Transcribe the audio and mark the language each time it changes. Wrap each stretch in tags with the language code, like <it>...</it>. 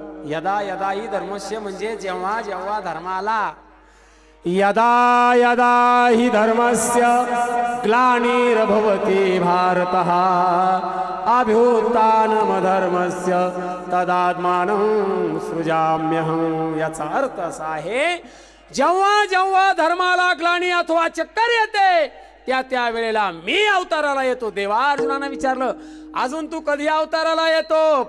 <sa>यदा यदा हि धर्मस्य</sa> <mr>म्हणजे जेव्हा जेव्हा धर्माला.</mr> <sa>यदा यदा हि धर्मस्य ग्लानिर्भवति भारतः अभ्युत्थानमधर्मस्य तदात्मानं सृजाम्यहं.</sa> <mr>याचा अर्थ असा आहे जेव्हा जेव्हा धर्माला ग्लानी अथवा चक्कर येते त्या त्या वेळेला मी अवताराला येतो. देवा अर्जुनानं विचारलं अजून तू कधी अवताराला येतो.</mr>